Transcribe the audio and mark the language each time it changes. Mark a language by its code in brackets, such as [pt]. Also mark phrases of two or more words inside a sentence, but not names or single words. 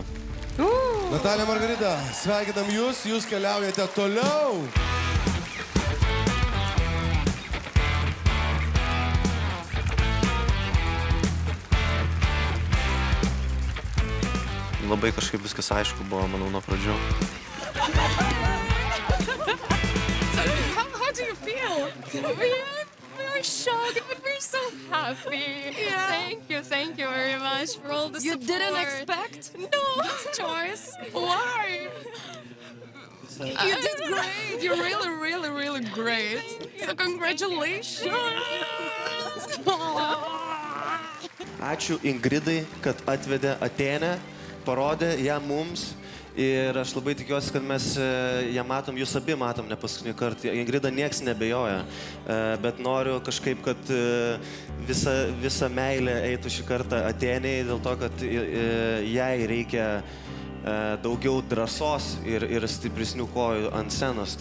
[lt] Natalija, Margarita, sveikinam jūs, jūs keliaujate toliau. Labai kažkaip viskas aišku buvo, manau, nuo pradžių. [en] How do you feel? We're shocked, but we're so happy. Yeah. Thank you very much for all the support. You didn't expect? No, Joyce. Why? You did great. You're really great. So congratulations. [lt] Ačiū Ingridai, kad atvedė Atėnę, parodė ją mums. Ir aš labai tikiuosi, kad mes ją matom, jūs abi matom ne paskutinį kartą. Ingrida nieks nebejoja, bet noriu kažkaip, kad visa meilė eitų šį kartą Atėnei, dėl to, kad jai reikia daugiau drąsos ir stipresnių kojų ant scenos.